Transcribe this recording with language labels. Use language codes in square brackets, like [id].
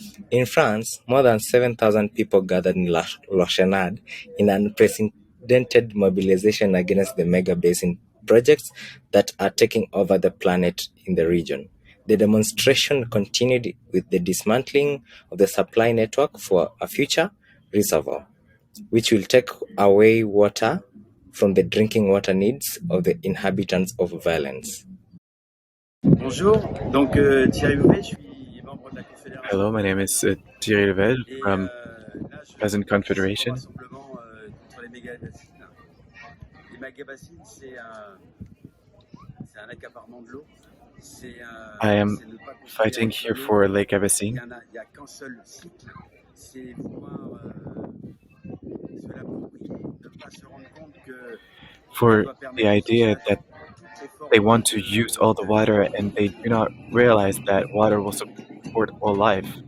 [en] In France, more than 7,000 people gathered in La Chenade in an unprecedented mobilization against the mega basin projects that are taking over the planet in the region. The demonstration continued with the dismantling of the supply network for a future reservoir, which will take away water from the drinking water needs of the inhabitants of Valence. [fr] Bonjour, donc Thierry Louvet, je suis membre de la Confédération. [en] Hello, my name is Thierry Louvet from Peasant Confederation. [fr] Contre les méga-bassines. Les méga-bassines, c'est un accaparement de l'eau. [en] I am fighting here for Lake Abbassine. [fr] Il n'y a qu'un seul cycle, c'est pouvoir se l'approprier, ne pas se rendre compte que [en] for the idea that they want to use all the water and they do not realize that water will support all life.